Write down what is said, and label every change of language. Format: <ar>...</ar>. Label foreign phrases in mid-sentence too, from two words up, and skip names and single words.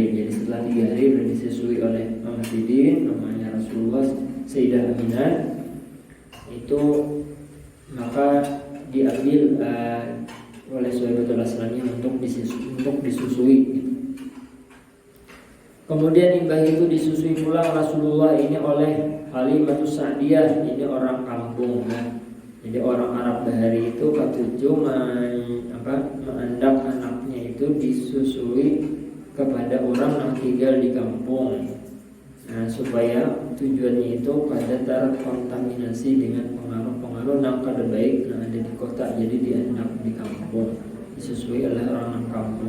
<id>Jadi setelah 3 hari sudah disusui oleh Mama Sidin, namanya Rasulullah Sayyidah Aminah, itu maka diambil oleh Suwaibatul Aslamiyah untuk disusui.</id> <bjn>Kemudian imbah itu disusui pulang Rasulullah ini oleh Halimatus Sa'diyah, ini orang kampung kan. Jadi orang Arab Bahari itu ketujuh mengandak anaknya itu disusui kepada orang yang tinggal di kampung.</bjn> <id>Nah, supaya tujuannya itu kada terkontaminasi dengan pengaruh-pengaruh yang kada baik yang ada di kota.</id> <bjn>Jadi diandak di kampung, disusui oleh orang kampung.</bjn>